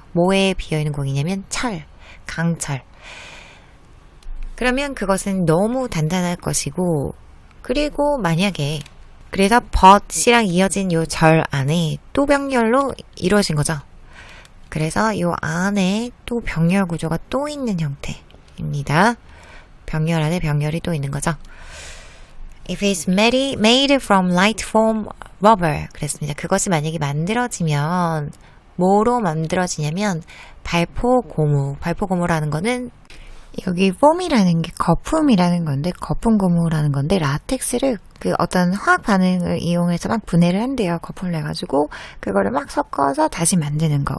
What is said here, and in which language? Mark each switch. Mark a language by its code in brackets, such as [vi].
[ko] 뭐에 비어있는 공이냐면 철, 강철. 그러면 그것은 너무 단단할 것이고 그리고 만약에 그래서 but이랑 이어진 요 절 안에 또 병렬로 이루어진 거죠. 그래서 요 안에 또 병렬 구조가 또 있는 형태입니다. 병렬 안에 병렬이 또 있는 거죠. [en] If it's made from light foam rubber. [ko] 그랬습니다. 그것이 만약에 만들어지면 뭐로 만들어지냐면 발포고무. 발포고무라는 거는 여기 폼이라는 게 거품이라는 건데 거품 고무라는 건데 라텍스를 그 어떤 화학 반응을 이용해서 막 분해를 한대요. 거품을 내가지고 그거를 막 섞어서 다시 만드는 거.